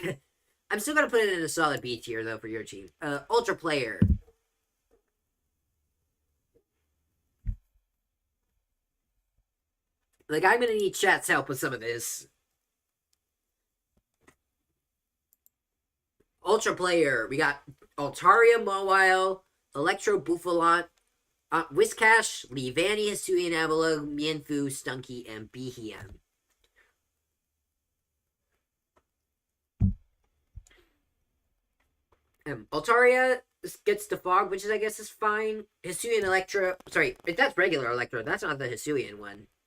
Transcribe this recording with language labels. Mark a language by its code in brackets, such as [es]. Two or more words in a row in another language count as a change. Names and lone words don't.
[en] I'm still gonna put it in a solid B tier though for your team. Ultra Player. Like, I'm gonna need chat's help with some of this. Ultra Player. We got Altaria, Mawile, Electro, Buffalon, Whiscash, Leavanny, Hisuian, Avalugg, Mienfoo, Stunky, and Behem. Altaria gets the Fog, which is, I guess, is fine. Hisuian Electro. Sorry, if that's regular Electro, that's not the Hisuian one.